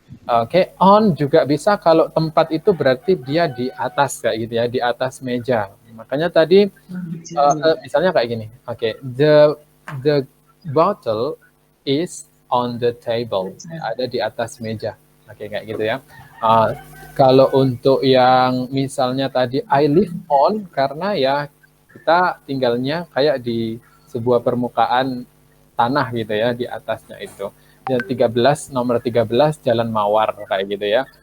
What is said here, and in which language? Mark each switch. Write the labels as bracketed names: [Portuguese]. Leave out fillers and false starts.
[Indonesian] Oke, on juga bisa kalau tempat itu berarti dia di atas kayak gitu ya, di atas meja. Makanya tadi misalnya kayak gini. [English] Oke, the bottle is on the table. [Indonesian] Ada di atas meja. Oke, kayak gitu ya. Kalau untuk yang misalnya tadi [English] I live on [Indonesian] karena ya kita tinggalnya kayak di sebuah permukaan tanah gitu ya di atasnya itu. Dan nomor 13 Jalan Mawar kayak gitu ya.